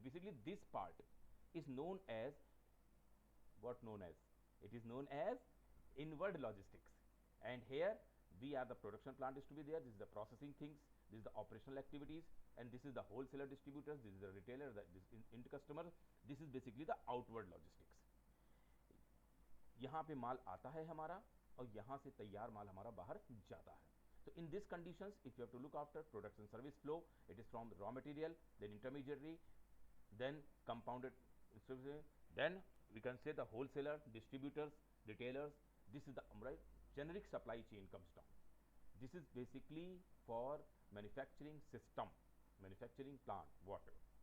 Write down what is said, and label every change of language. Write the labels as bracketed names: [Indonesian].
[English] Basically, this part is known as what known as? It is known as inward logistics. And here we are the production plant is to be there. This is the processing things. This is the operational activities, and this is the wholesaler distributors. This is the retailer. That this end customer. This is basically the outward logistics. [Hindi] यहाँ पे माल आता है हमारा और यहाँ से तैयार माल हमारा बाहर जाता है. [English] So in these conditions, if you have to look after production service flow, it is from the raw material, then intermediary, then compounded, then we can say the wholesaler, distributors, retailers. This is the generic supply chain comes down. This is basically for manufacturing system, manufacturing plant, whatever.